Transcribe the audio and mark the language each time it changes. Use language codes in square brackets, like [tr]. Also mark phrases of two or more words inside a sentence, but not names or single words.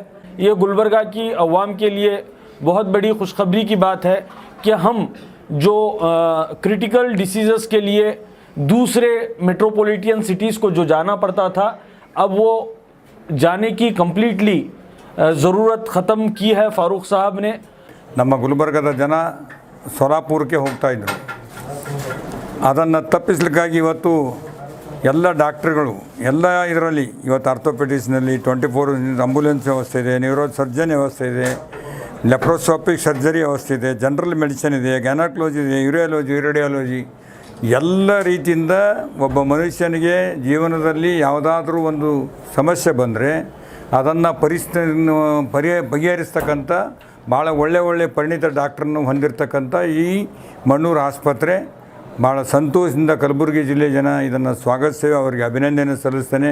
[hi] ये गुलबर्गा की अवाम के लिए बहुत बड़ी खुशखबरी की बात है कि हम जो [en] critical diseases [hi] के लिए दूसरे [en] metropolitan cities [hi] को जो जाना पड़ता था, अब वो जाने की कंप्लीटली ज़रूरत ख़त्म की है फ़ारूक साहब ने। [kn] ನಮ್ಮ ಗುಲ್ಬರ್ಗದ ಜನ ಸೊಲಾಪುರಕ್ಕೆ ಹೋಗ್ತಾ ಇದ್ದರು, ಅದನ್ನು ತಪ್ಪಿಸಲಿಕ್ಕಾಗಿ ಇವತ್ತು ಎಲ್ಲ ಡಾಕ್ಟ್ರುಗಳು ಎಲ್ಲ ಇದರಲ್ಲಿ ಇವತ್ತು ಆರ್ಥೋಪೆಡಿಕ್ಸ್ನಲ್ಲಿ 24 ಆಂಬುಲೆನ್ಸ್ ವ್ಯವಸ್ಥೆ ಇದೆ, [en] neuro surgeon [kn] ವ್ಯವಸ್ಥೆ ಇದೆ, [en] laparoscopic surgery [kn] ವ್ಯವಸ್ಥೆ ಇದೆ, [en] general medicine [kn] ಇದೆ, ಗ್ಯಾನಕಾಲಜಿ ಇದೆ, [en] urology, radiology, [kn] ಎಲ್ಲ ರೀತಿಯಿಂದ ಒಬ್ಬ ಮನುಷ್ಯನಿಗೆ ಜೀವನದಲ್ಲಿ ಯಾವುದಾದ್ರೂ ಒಂದು ಸಮಸ್ಯೆ ಬಂದರೆ ಅದನ್ನು ಬಗೆಹರಿಸ್ತಕ್ಕಂಥ ಭಾಳ ಒಳ್ಳೆ ಪರಿಣಿತ ಡಾಕ್ಟ್ರನ್ನು ಹೊಂದಿರತಕ್ಕಂಥ ಈ ಮಣ್ಣೂರು ಆಸ್ಪತ್ರೆ ಭಾಳ ಸಂತೋಷದಿಂದ ಕಲಬುರಗಿ ಜಿಲ್ಲೆ ಜನ ಇದನ್ನು ಸ್ವಾಗತಿಸ್ತೇವೆ, ಅವರಿಗೆ ಅಭಿನಂದನೆ ಸಲ್ಲಿಸ್ತೇನೆ।